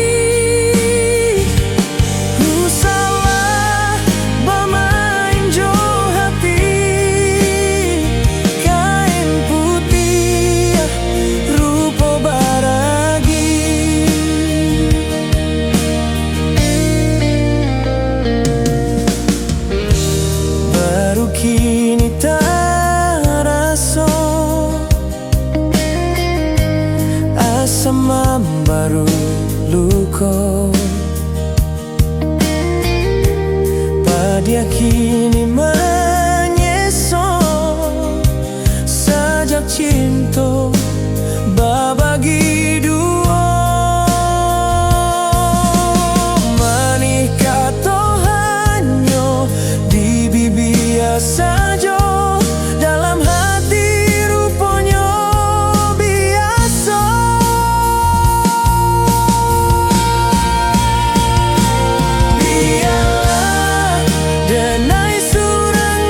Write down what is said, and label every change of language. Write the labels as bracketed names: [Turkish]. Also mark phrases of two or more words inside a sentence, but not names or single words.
[Minangkabau] Usahlah bermain jo hati, kain putih rupa baragi. [Indonesian] Baru kini terasa asam baru luka, pada kini menyesal sejak cinta berbagi dua. Menikah toh hanya di bibir saja, dalam hati rupanya biasa. [Minangkabau] Biarlah denai surang